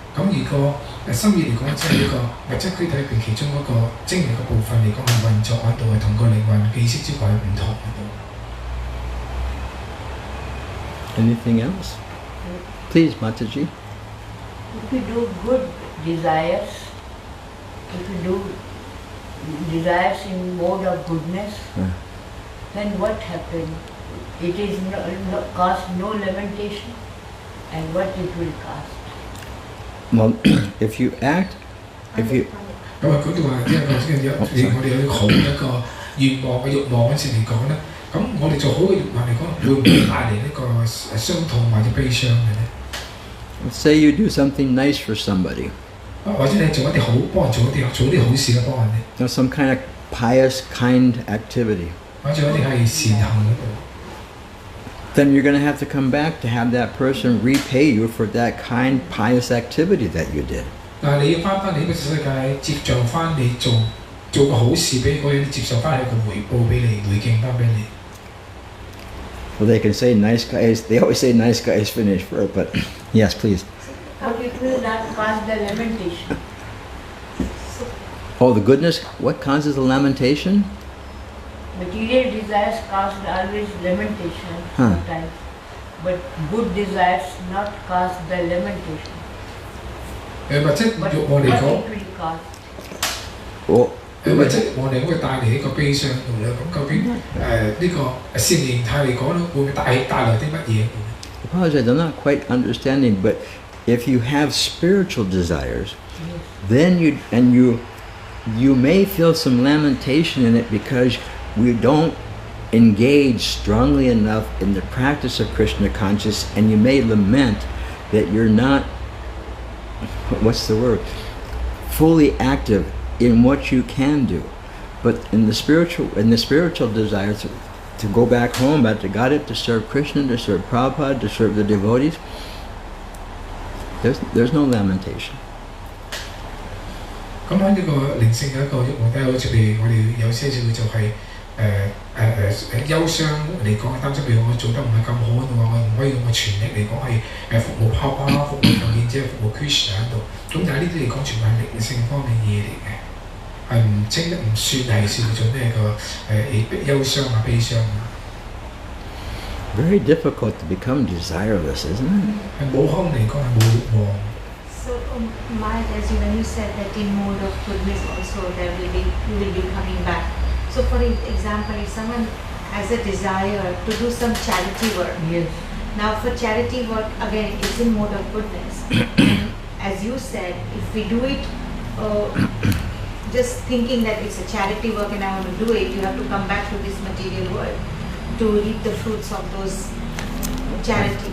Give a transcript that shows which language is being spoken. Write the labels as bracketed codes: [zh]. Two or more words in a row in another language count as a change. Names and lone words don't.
[yue] 咁而個心意嚟講，即係呢個物質軀體入邊其中嗰個精微嘅部分嚟講係運作喺度，係同個靈魂嘅意識知覺係唔同喺度。 [en] Anything else? Please, Mataji. If you do good desires, if you do desires in mode of goodness, then what happens? It is cause no lamentation, and what it will cause? Well, if you act, if you [yue] 咁啊，佢哋話即係我哋有好一個願望嘅慾望嗰時嚟講咧，咁我哋做好嘅慾望嚟講，會唔會帶嚟呢個傷痛或者悲傷嘅咧？ [en] say you do something nice for somebody, [yue] 或者你做一啲好幫人做啲好事嘅幫人哋， [en] some kind of pious, kind activity, [yue] 或者一啲係善行嗰度。 [en] then you're going to have to come back to have that person repay you for that kind, pious activity that you did. [yue] 但係你要翻返嚟呢個世界，接受翻你做個好事俾嗰人，接受翻係個回報俾你，回敬翻俾你。 [en] Well, they can say nice guys. They always say nice guys finish first, but yes, please. But it will not cause the lamentation. Oh, the goodness. What causes the lamentation? Material desires cause always lamentation Huh. sometimes, but good desires not cause the lamentation. [yue] 或者 [en] But [yue] 欲望嚟 [en] what [yue] 講， [en] it will cause? Well, [yue] 或者欲望嚟講會帶嚟呢個悲傷度咧。咁究竟呢個善形態嚟講咧，會唔會帶來啲乜嘢？ [en] I apologize. I'm not quite understanding, but if you have spiritual desires, then you may feel some lamentation in it because we don't engage strongly enough in the practice of Krishna consciousness, and you may lament that you're not, what's the word, fully active in what you can do. But in the spiritual desire to go back home, back to Godhead, to serve Krishna, to serve Prabhupada, to serve the devotees, there's no lamentation. [yue] 咁喺呢個靈性嘅一個欲望底下，好似譬如我哋有些少就係憂傷嚟講，擔心譬如我做得唔係咁好嘅話，我唔可以用我全力嚟講係服務泡泡、服務奉獻者、服務 Krishna 喺度。咁但係呢啲嚟講，全部係靈性方面嘢嚟嘅，係唔算係叫做咩個憂傷啊、悲傷啊。 [en] Very difficult to become desireless, isn't it? [yue] 係冇空嚟講係冇欲望。 [en] So, Maharaj, as when you said that in mode of goodness also you will be coming back. So, for example, if someone has a desire to do some charity work, Yes. now for charity work again it's in mode of goodness. And as you said, if we do it just thinking that it's a charity work and I want to do it, you have to come back to this material world to reap the fruits of those charity.